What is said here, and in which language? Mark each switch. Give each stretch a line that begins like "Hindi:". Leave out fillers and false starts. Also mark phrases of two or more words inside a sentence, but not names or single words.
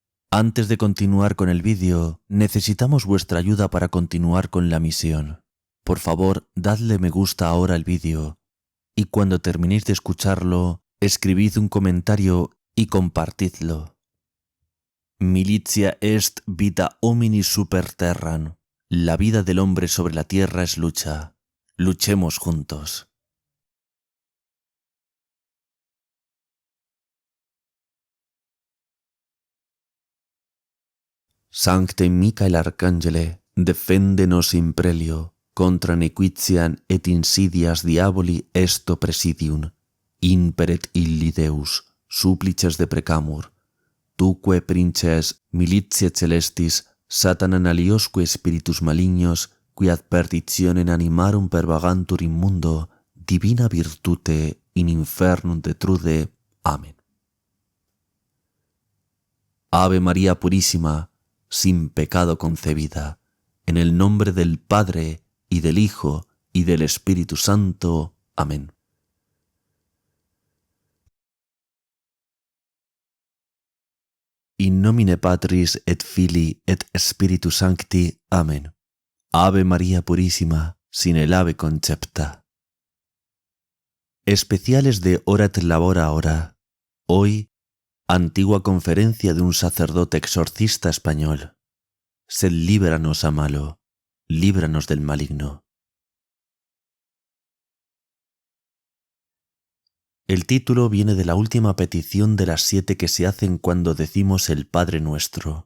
Spanish: Antes de continuar con el vídeo, necesitamos vuestra ayuda para continuar con la misión. Por favor, dadle me gusta ahora al vídeo y cuando terminéis de escucharlo, escribid un comentario y compartidlo.
Latin: Militia est vita homini super terram.
Spanish: La vida del hombre sobre la tierra es lucha. Luchemos juntos.
Latin: Sancte Michael Arcangele, defende nos in prelio, contra nequitiam et insidias diaboli esto presidium, imperet illi Deus, supplices deprecamur, tuque princes militiae celestis, Satanan aliosque spiritus malignos, qui ad perditionem animarum pervagantur in mundo, divina virtute in infernum detrude.
Spanish: Amén. Ave María Purísima, sin pecado concebida, en el nombre del Padre, y del Hijo, y del Espíritu Santo. Amén.
Latin: In nomine Patris et Filii et Spiritus Sancti.
Spanish: Amén.
Latin: Ave María Purísima, sin el ave concepta.
Spanish: Especiales de Hora et Labora Hora. Hoy, antigua conferencia de un sacerdote exorcista español.
Latin: Sed líbranos a malo,
Spanish: líbranos del maligno. El título viene de la última petición de las 7 que se hacen cuando decimos el Padre Nuestro.